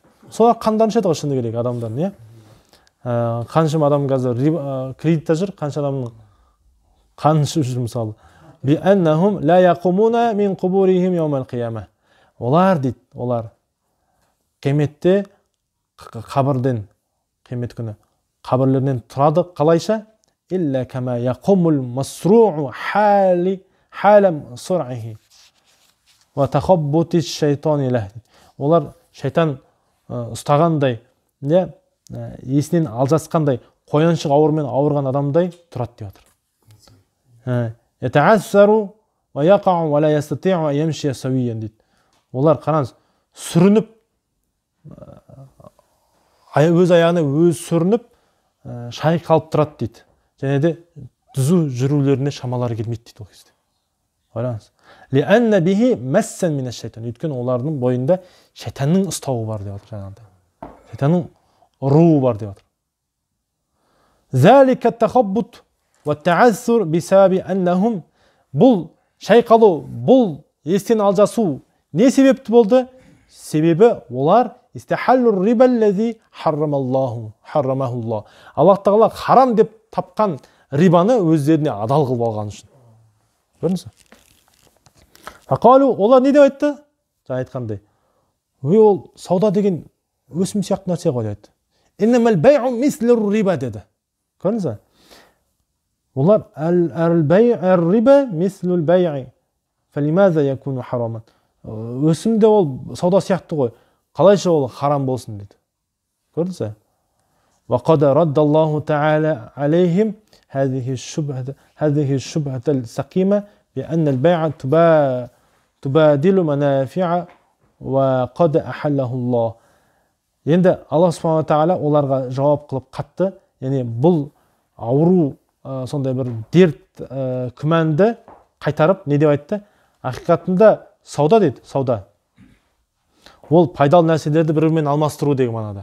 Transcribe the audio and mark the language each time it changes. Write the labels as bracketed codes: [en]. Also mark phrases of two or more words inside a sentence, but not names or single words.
[kk] Солар қандарын ішеді ғой шыны керек адамдар, не? Қаншама адам қазір кредитта жүр, қанша адамның қанын ішіп жүр мысалы. [ar] بأنهم لا يقومون من قبورهم يوم القيامة. [kk] Олар дейді, олар қияметте қабірден, қиямет күні қабірлерінен тұрады қалайша? [ar] إلا كما يقوم المصروع حال صرعه وتخبط الشيطان له. [kk] Олар шайтан ұстағандай, есінен алжасқандай, қояншық ауырмен ауырған адамдай тұрады деп отыр. [ar] يتعثر ويقع ولا يستطيع أن يمشي سويا дейді. [kk] Олар қараңыз, сүрініп, өз аяғына өз сүрініп, шайқалып тұрады дейді. Және де түзу жүрулеріне шамалары келмейді дейді ол кезде. Қараңыз. [ar] لأن به مسا من الشيطان. [kk] Өйткені олардың бойында шайтанның ұстауы бар деп отыр жаңағыдай. Шайтанның ұруы бар деп отыр. [ar] ذلك التخبط والتعثر بسبب أنهم. [kk] Бұл шайқалу, бұл естен алжасу не себепті болды? Себебі олар [ar] استحلوا الربا الذي حرمه الله. [kk] Аллах Тағала харам деп тапқан рибаны өздеріне адал қылып алған үшін. Көрдіңіз бе? Фақалу, олар не деп айтты? Жаңа айтқандай. Ол сауда деген өсім сияқты нәрсе ғой деді. [ar] إنما البيع مثل الربا деді. [kk] Көрдіңіз бе? [ar] Олар الربا مثل البيع. فلماذا يكون حراما. [kk] өсім де ол сауда сияқты ғой. Қалайша ол харам болсын дейді. Көрдіңіз? [ar] وقد رد الله تعالى عليهم هذه الشبهة السقيمة بأن البيع تبادل منافع وقد أحله الله. [kk] Енді Аллах Субхана Тағала оларға жауап қылып қатты, яғни бұл ауру, сондай бір дерт, күмәнді қайтарып не деп айтты? Ақиқатында сауда дейді, сауда. Ол пайдалы нәрселерді бір-бірімен алмастыру деген мағынада.